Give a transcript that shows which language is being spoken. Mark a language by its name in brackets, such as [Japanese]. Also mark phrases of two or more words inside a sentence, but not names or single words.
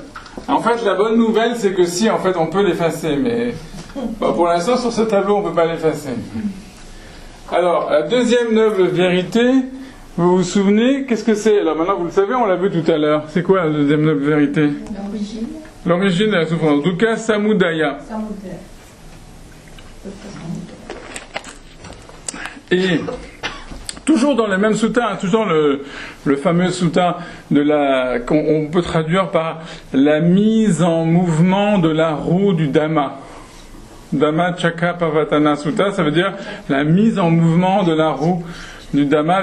[French] En fait, la bonne nouvelle, c'est que si, en fait, on peut l'effacer, mais pour l'instant, sur ce tableau, on ne peut pas l'effacer. Alors, la deuxième noble vérité, vous vous souvenez, qu'est-ce que c'est? Alors maintenant, vous le savez, on l'a vu tout à l'heure. C'est quoi la deuxième noble vérité? L'origine. L'origine de la souffrance. [Pali] Dukkha samudaya. [French] Et toujours dans le même sutta, toujours le fameux sutta qu'on peut traduire par la mise en mouvement de la roue du Dhamma. [Pali] Dhamma Chakra Pavatana Sutta, [French] ça veut dire la mise en mouvement de la roue du Dhamma.